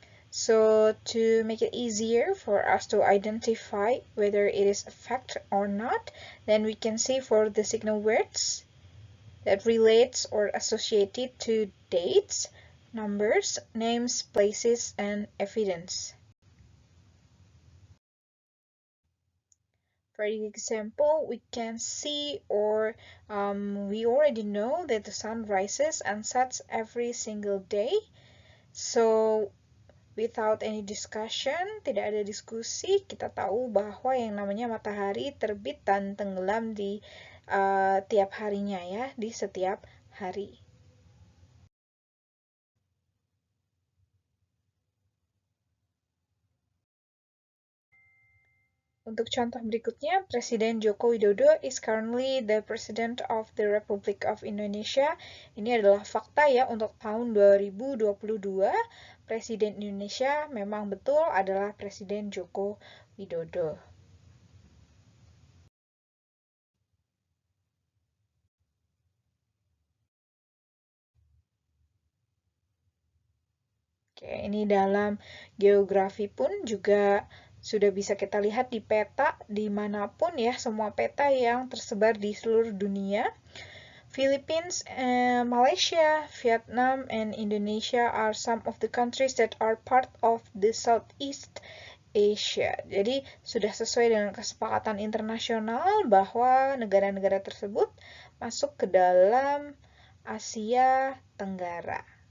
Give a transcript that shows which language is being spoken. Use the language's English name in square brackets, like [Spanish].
[English] So to make it easier for us to identify whether it is a fact or not, then we can say for the signal words that relates or associated to dates, numbers, names, places, and evidence. For example, we can see or we already know that the sun rises and sets every single day. So without any discussion, [Indonesian] tidak ada diskusi, kita tahu bahwa yang namanya matahari terbit dan tenggelam di tiap harinya ya, di setiap hari. Untuk contoh berikutnya, [English] Presiden Joko Widodo is currently the President of the Republic of Indonesia. [Indonesian] Ini adalah fakta ya untuk tahun 2022. Presiden Indonesia memang betul adalah Presiden Joko Widodo. Oke, ini dalam geografi pun juga sudah bisa kita lihat di peta dimanapun ya, semua peta yang tersebar di seluruh dunia. [English] Philippines, Malaysia, Vietnam, and Indonesia are some of the countries that are part of the Southeast Asia. [Indonesian] Jadi sudah sesuai dengan kesepakatan internasional bahwa negara-negara tersebut masuk ke dalam Asia Tenggara.